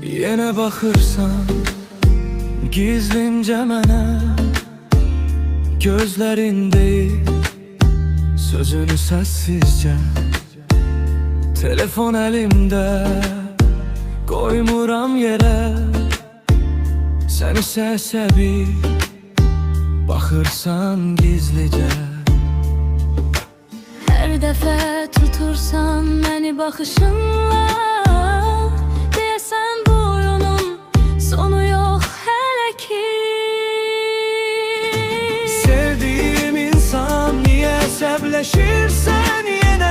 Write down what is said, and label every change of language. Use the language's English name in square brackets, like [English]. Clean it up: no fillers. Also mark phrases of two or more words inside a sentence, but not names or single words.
[Turkish] Yine bakırsan gizlince mənə, gözlerin değil sözünü sessizce. [Azerbaijani] Telefon elimde, koymuram yere. [Turkish] Sen ise əsəbi bakırsan gizlice. [Azerbaijani] Her dəfə tutursan məni baxışınla, deyəsən bu oyunun sonu yox hələ ki. Sevdiğim insan niye əsəbləşirsən yenə?